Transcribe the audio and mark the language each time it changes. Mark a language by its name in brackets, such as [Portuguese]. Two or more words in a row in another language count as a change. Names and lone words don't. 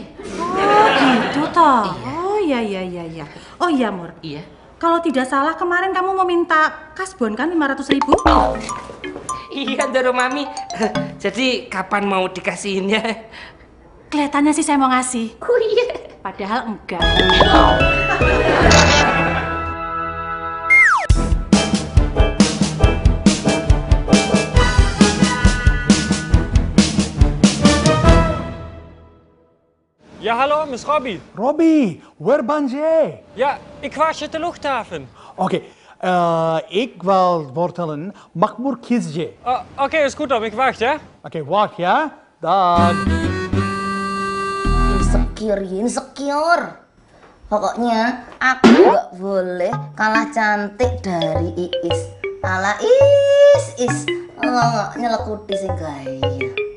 [Indonesian] Oh, gitu toh. Iya. Oh iya, Mur. Iya. Kalau tidak salah kemarin kamu mau minta kasbon kan 500.000? Iya, Doro Mami. Jadi kapan mau dikasihinnya? Kelihatannya sih saya mau ngasih. Oh iya. Padahal enggak. [Dutch] Ja, hallo, Miss Robbie. Robbie, waar ben jij? Ja, ik was at de luchthaven. Oké, ik wil vertellen, Makmur kies je. Oké, is goed dan, ik wacht ya. Oké, wacht ya. Dan. [Indonesian] Insecure. Pokoknya aku nggak boleh kalah cantik dari Iis. Kalah Is. Nggak nyelekuti sih gaya.